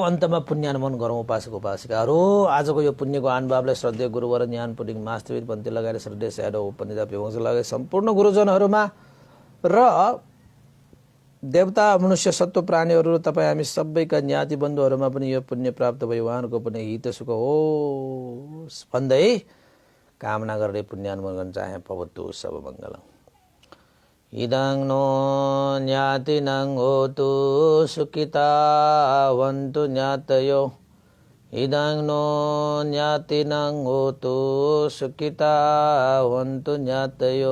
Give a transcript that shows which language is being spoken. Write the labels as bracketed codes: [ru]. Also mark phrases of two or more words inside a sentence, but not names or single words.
[ne] अन्तमा पुण्यानुमोदन गरौँ उपासक उपासिकाहरू। आजको यो पुण्यको अनुभावलाई श्रद्धेय गुरुवर ज्ञान पुडिङ मास्टरवीर पन्थी लगाएर श्रद्धेय स्याडो उपनिषद वंश लगाए सम्पूर्ण गुरुजनहरूमा र देवता मनुष्य सत्व प्राणीहरू तपाईँ हामी सबैका ज्ञाति बन्धुहरूमा पनि यो पुण्य प्राप्त भयो, उहाँहरूको पनि हित सुख होस् भन्दै कामना गरेर पुण्यानुमोदन गर्न चाहे। [pi] भवतु सब मङ्गलम्। इदं नो ज्ञातिनं होतु सुखितावन्तु ज्ञातयो। इदं नो ज्ञातिनं होतु सुखितावन्तु ज्ञातयो।